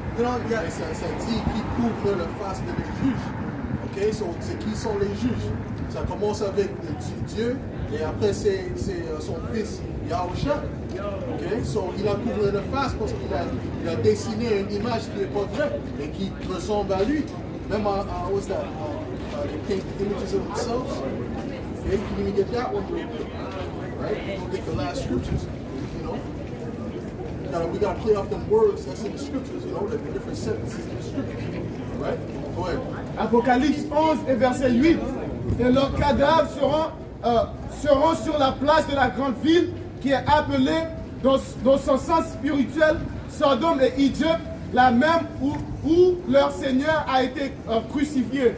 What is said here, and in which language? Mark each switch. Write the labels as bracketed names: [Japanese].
[French] Ça dit qui couvre la face de les juges. Okay? C'est qui sont les juges? Ça commence avec Dieu et après c'est son fils Yahushua. Okay? Il a couvert la face parce qu'il a dessiné une image qui n'est pas vraie et qui ressemble à lui. Même [English] what's that? They paint images of themselves. Okay? You can even get that one real quick. Right? Look at the last scriptures. we got to play off them words that's in the scriptures, you know, the different sentences in the scriptures. Right? Go ahead. [French] Apocalypse 11 et verset 8. Et leurs cadavres seront sur la place de la grande ville qui est appelée dans son sens spirituel Sodome et Égypte, la même où leur Seigneur a été crucifié.